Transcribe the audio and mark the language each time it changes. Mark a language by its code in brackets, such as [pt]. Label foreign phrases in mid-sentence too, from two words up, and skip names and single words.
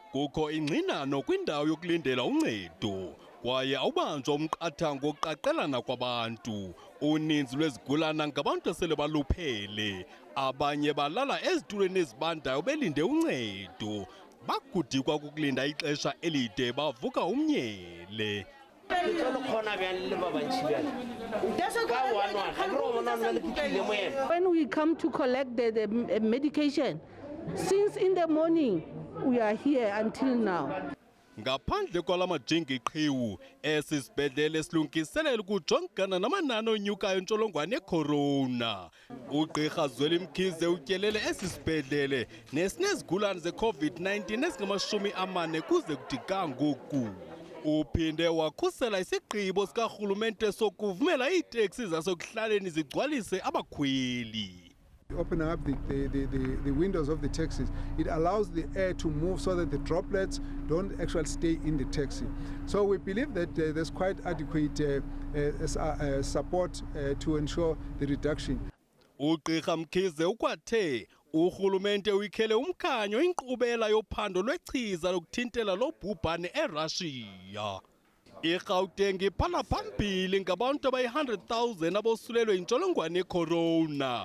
[xh] kukho ingxinano kwindawo yokulindela uncedo kwaye awubanjwa umqathango wokuqelelana kwabantu. Uninzi lwezigulana ngabantu asele baluphele, abanye balala ezitulweni ezibandayo belinde uncedo, bagudikwa kukulinda ixesha elide bavuka umnyele. [en] When we come to collect the medication, since in the morning we are here until now. [xh] Ngaphandle kwala majingi qhiwu, esibhedlele silungiselela ukujongana namanani onyukayo yentsholongwane yecorona. Ugqirha Zweli Mkhize utyelele esibhedlele nesinezigulane ze-COVID-19 ezingama-40 kuze kuthi kangoku. Uphinde wakhusela isigqibo sikarhulumente sokuvumela iiteksi zasekuhlaleni zigcwalise abakhweli. [en] Opening up the windows of the taxis, it allows the air to move so that the droplets don't actually stay in the taxi. So we believe that there's quite adequate support to ensure the reduction. [xh] Ugqirha Mkhize ukwathe urhulumente uyikhele umkhanyo inkqubela yophando lwechiza lokuthintela lo bhubhane eRussia. IGauteng iphala phambili ngabantu abayi-100,000 abosulelwe yintsholongwane yecorona.